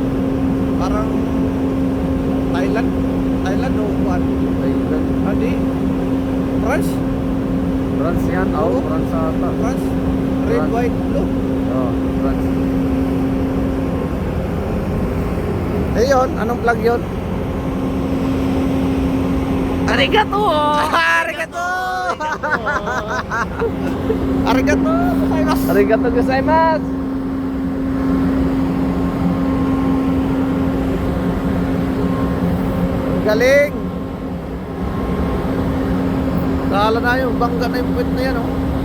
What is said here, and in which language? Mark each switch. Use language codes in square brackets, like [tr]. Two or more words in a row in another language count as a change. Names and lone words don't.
[tl] Parang Thailand? Thailand o Juan? Thailand. Hindi. France? France yan? Oo, Oo. France ata. [en] France? Red, [tl] France. [en] white, blue. [tl] Oo, France. Eh yun, anong plug yun? [ja] Arigato! Arigato! ありがとうございます. ありがとうございます. [tl] Galing. Lalo na yung bangga na yung puwet na yan, oh.